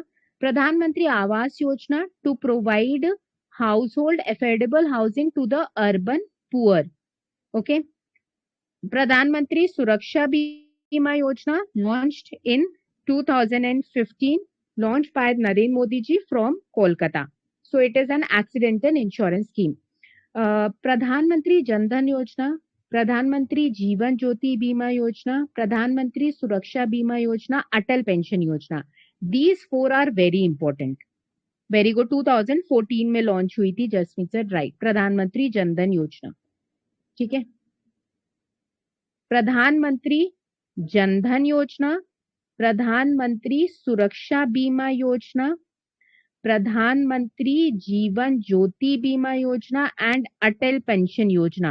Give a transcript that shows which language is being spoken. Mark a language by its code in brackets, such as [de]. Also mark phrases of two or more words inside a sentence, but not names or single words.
[en] Pradhan Mantri Awas Yojana to provide household affordable housing to the urban poor. Okay. Pradhan Mantri Suraksha Bima Yojana launched in 2015, launched by Narendra Modi ji from Kolkata. So it is an accidental insurance scheme. Pradhan Mantri Jan Dhan Yojana, Pradhan Mantri Jeevan Jyoti Bima Yojana, Pradhan Mantri Suraksha Bima Yojana, Atal Pension Yojana. These four are very important. Very good. [hi] 2014 में लॉन्च हुई थी. जसमीत सर, राइट. प्रधानमंत्री जन धन योजना. ठीक है. प्रधानमंत्री जन धन योजना, प्रधानमंत्री सुरक्षा बीमा योजना, प्रधानमंत्री जीवन ज्योति बीमा योजना एंड अटल पेंशन योजना.